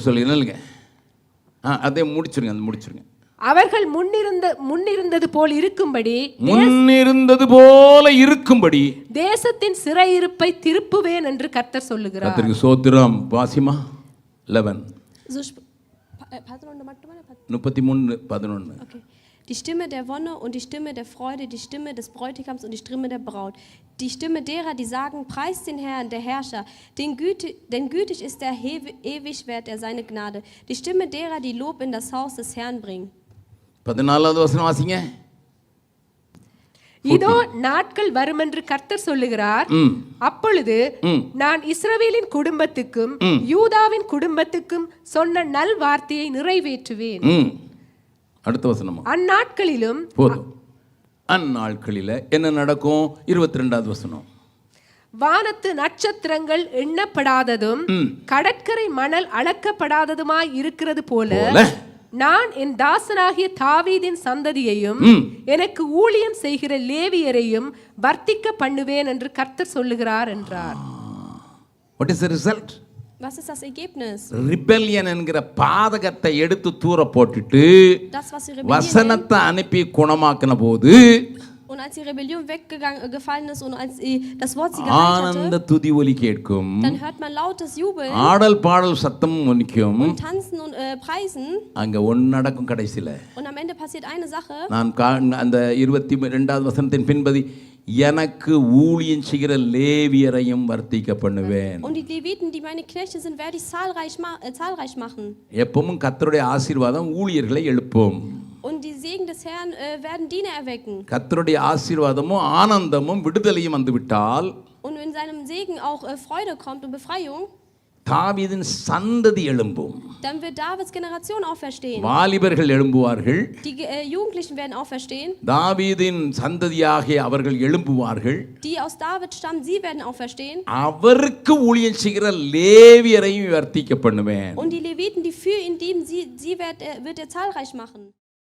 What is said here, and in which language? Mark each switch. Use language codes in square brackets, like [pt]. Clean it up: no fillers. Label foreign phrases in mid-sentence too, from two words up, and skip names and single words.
[ta] அதை முடிச்சிருங்க. அவர்கள் முன்னிருந்தது போல் இருக்கும்படி தேசத்தின் சிறையிருப்பை திருப்புவேன் என்று கர்த்தர் சொல்லுகிறார். கர்த்தருக்கு ஸ்தோத்திரம். வாசிமா 11 33:11. [de] Okay. Die Stimme der Wonne und die Stimme der Freude, die Stimme des Bräutigams und die Stimme der Braut. Die Stimme derer, die sagen, preist den Herrn, der Herrscher, denn gütig ist der ewig wert er seine Gnade. Die Stimme derer, die Lob in das Haus des Herrn bringen. [ta] 14வது வசனம் வாசிங்க. இதோ நாட்கள் வரும் என்று கர்த்தர் சொல்லுகிறார், அப்பொழுது நான் இஸ்ரவேலின் குடும்பத்துக்கும் யூதாவின் குடும்பத்துக்கும் சொன்ன நல் வார்த்தையை நிறைவேற்றுவேன். அடுத்த வசனம். அந்நாட்களிலும் போதும். அந்நாட்களில என்ன நடக்கும்? 22வது வசனம். வானத்து நட்சத்திரங்கள் எண்ணப்படாததும் கடற்கரை மணல் அளக்கப்படாததுமாய் இருக்கிறது போல நான் என் தாசனாகிய தாவீதின் சந்ததியையும் எனக்கு ஊழியம் செய்கிற லேவியரையும் வர்த்திக்க பண்ணுவேன் என்று கர்த்தர் சொல்லுகிறார் என்றார். [en] What is the result? [de] Was ist das Ergebnis? [ta] ரிபெல்லியன் என்கிற பாதகத்தை எடுத்து தூர போட்டுட்டு வசனத்தை அனுப்பி குணமாக்கின போது [de] und als die Rebellion weggefallen ist und als das Wort sie geheilt [ta] ஆனந்த துதி ஒலி கேட்கும். [de] dann hört man lautes Jubeln [ta] ஆடல் பாடல் சத்தம் ஒலிக்கும். [de] und tanzen und preisen. [ta] அங்க ஒன்னு நடக்கும் கடைசில. [de] Und am Ende passiert eine Sache. [ta] நான் அந்த 22வது வசனத்தின் பின்பதி எனக்கு ஊழியம் செய்கிற லேவியரையும் வர்த்திக்க பண்ணுவேன். [de] Und die Leviten, die meine Knechte sind, werde ich zahlreich machen. [ta] எப்பவும் கர்த்தருடைய ஆசீர்வாதம் ஊழியர்களை எழுப்பும். [de] Und die Segen des Herrn werden Diener erwecken. [ta] கர்த்தருடைய ஆசீர்வாதமும் ஆனந்தமும் விடுதலையும் வந்துவிட்டால் [de] Und in seinem Segen auch Freude kommt und Befreiung, [ta] தாவீதின் சந்ததி எழும்பும். [de] dann wird Davids Generation auferstehen. [ta] வாலிபர்கள் எழும்புவார்கள். [de] Die Jugendlichen werden auferstehen. [ta] தாவீதின் சந்ததியாகிய அவர்கள் எழும்புவார்கள். [de] Die aus David stammen, sie werden auferstehen. [ta] அவருக்கு ஊழியம் செய்கிற லேவியரையும் வர்த்திக்க பண்ணுவேன். [de] Und die Leviten, die für ihn dienen, sie wird er zahlreich machen.